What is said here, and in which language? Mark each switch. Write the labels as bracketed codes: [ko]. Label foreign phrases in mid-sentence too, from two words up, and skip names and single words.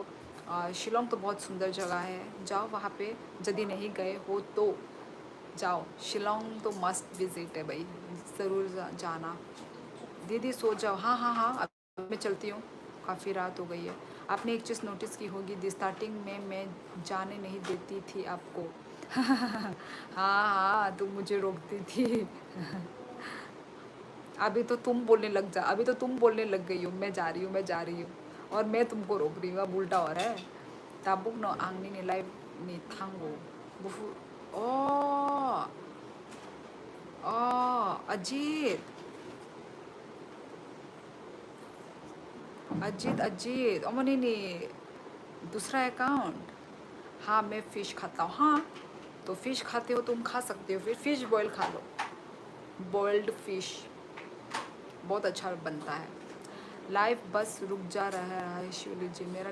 [hi] शिलोंग तो बहुत सुंदर जगह है जाओ वहाँ पे यदि नहीं गए हो तो जाओ शिलोंग तो [en] must visit [hi] है भाई ज़रूर जाना दीदी सो जाओ हाँ हाँ हाँ अब मैं चलती हूँ काफ़ी रात हो गई है आपने एक चीज़ नोटिस की होगी दी स्टार्टिंग में मैं जाने नहीं देती थी आपको हाँ हाँ तुम मुझे रोकती थी अभी तो तुम बोलने लग जा अभी तो तुम बोलने लग गई हो मैं जा रही हूँ और मैं तुमको रोक रही हूँ अब उल्टा हो रहा है [trp] tabuk no ang nini live ni tango bufu oh [hi] अजीत [trp] अजीत अमनी नी [hi] दूसरा अकाउंट हाँ मैं फ़िश खाता हूँ हाँ तो फ़िश खाते हो तुम खा सकते हो फिर [en] fish boil [hi] खा लो [en] boiled fish [hi] बहुत अच्छा बनता है लाइव बस रुक जा रहा है शिवली जी मेरा